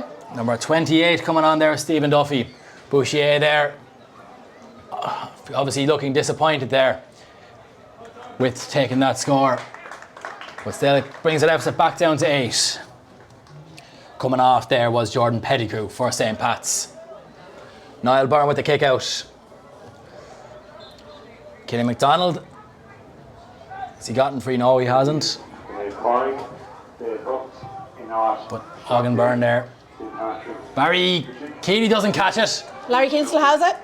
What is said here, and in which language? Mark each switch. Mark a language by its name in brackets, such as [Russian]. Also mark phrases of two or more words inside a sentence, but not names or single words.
[English] Number 28 coming on there, Stephen Duffy. Boucher there, obviously looking disappointed there with taking that score. But still, it brings the deficit back down to 8. Coming off there was Jordan Pettigrew for St. Pat's. Niall Byrne with the kick out. Kenny McDonald. Has he gotten free? No, he hasn't. But Aughrim Byrne there. Barry Keeley doesn't catch it. Larry Kinsella has it.